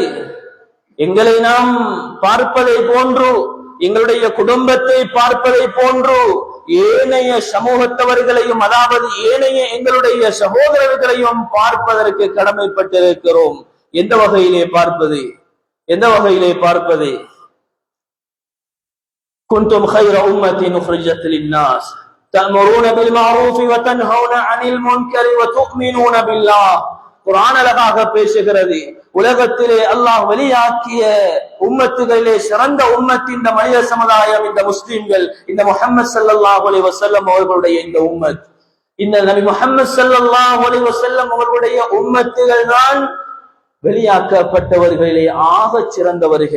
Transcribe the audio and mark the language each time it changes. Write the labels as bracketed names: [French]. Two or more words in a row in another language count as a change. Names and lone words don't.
[Tamil] எங்களை நாம் பார்ப்பதை போன்று, எங்களுடைய குடும்பத்தை பார்ப்பதை போன்று ஏனைய சமூகத்தவர்களையும், அதாவது ஏனைய எங்களுடைய சகோதரர்களையும் பார்ப்பதற்கு கடமைப்பட்டிருக்கிறோம். எந்த வகையிலே பார்ப்பது? எந்த வகையிலே பார்ப்பது? [Arabic] كنتم خير أمة أخرجت للناس تأمرون بالمعروف وتنهون عن المنكر وتؤمنون بالله. [Tamil] குர்ஆன் அழகாக பேசுகிறது. உலகத்திலே அல்லாஹ் வெளியாக்கிய உம்மத்துகளிலே சிறந்த உம்மத் இந்த மனித சமுதாயம், இந்த முஸ்லிம்கள், இந்த முஹம்மது [Arabic] صلى الله عليه وسلم [Tamil] அவர்களுடைய இந்த உம்மத், இந்த நபி முஹம்மது [Arabic] صلى الله عليه وسلم [Tamil] அவர்களுடைய உம்மத்துகள் தான் வெளியாக்கப்பட்டவர்களிலே ஆக சிறந்தவர்கள்.